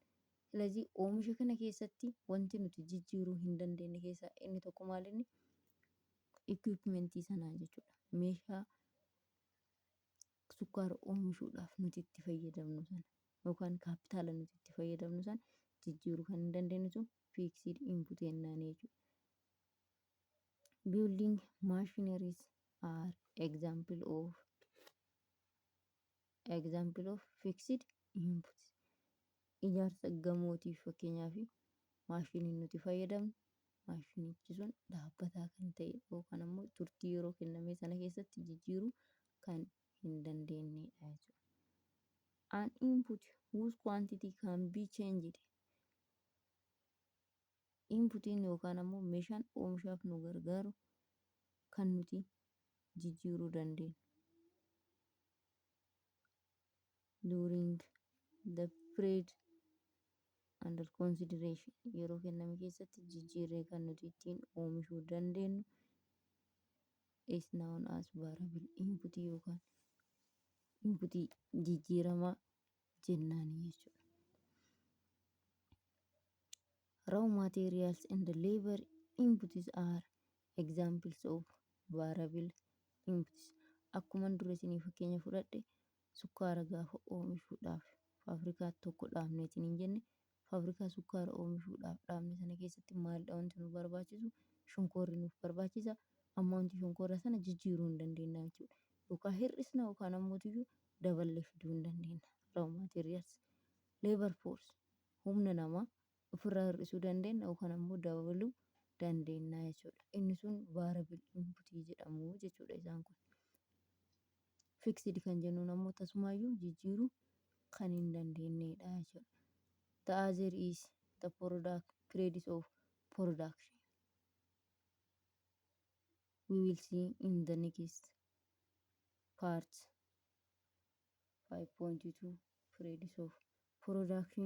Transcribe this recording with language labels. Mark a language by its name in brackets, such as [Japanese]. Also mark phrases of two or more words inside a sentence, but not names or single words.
[Oromo] ስለዚህ oomisha kana keessatti wanti nuti jijjiiruu hin dandeenye keessaa inni tokko maalinni equipmentii sanaa jechuudha. Meeshaa sukkaara oomishuudhaaf nuti itti fayyadamnu sana yookaan kaapitaala nuti itti fayyadamnu sana jijjiiruu kan hin dandeenye sun [English] fixed input [Oromo] jennaan jechuudha. [English] Building machineries are example of fixed inputs. [Oromo] Ijaarsa gamootiif fakkeenyaaf maashiniin nuti fayyadamnu, maashinichi sun dhaabbataa kan ta'e yookaan ammoo turtii yeroo kenname sana keessatti jijjiiruu kan hin dandeenyedha jechuudha. [English] An input whose quantity can be changed. [Oromo] Inputiin yookaan ammoo meeshaan oomishaaf nu gargaaru kan nuti jijjiiruu dandeenyu. [English] During the period under consideration, [Oromo] yeroo kenname keessatti jijjiirree kan nuti ittiin oomishuu dandeenyu [English] is known as variable input [Oromo] yookaan inputii jijjiiramaa jennaan jechuudha. [English] Raw materials and labor inputs are examples of variable inputs. [Oromo] Akkuma dura isinii fakkeenya fudhadhe sukkaara gaafa oomishuudhaaf faabirikaa tokko dhaabneetiin hin jenne, faabirikaa sukkaara oomishuudhaaf dhaabne sana keessatti maalidha wanti nu barbaachisu? Shonkoorri nuuf barbaachisa. Amma wanti shonkoora sana jijjiiruu hin dandeenya jechuudha. Yookaan hir'isna yookaan ammoo daballee fiduu hin dandeenya. [English] Raw materials. Labor force [Oromo] humna namaa ofirraa hir'isuu dandeenya yookaan ammoo dabaluu dandeenya jechuudha. Inni sun [English] variable input [Oromo] jedhamu jechuudha isaan kun. Fixed kan jennuun ammoo tasumaayyuu jijjiiruu kan hin dandeenyedha jechuudha. [English] The other is the periods of production. We will see in the next part 5.2 periods of production.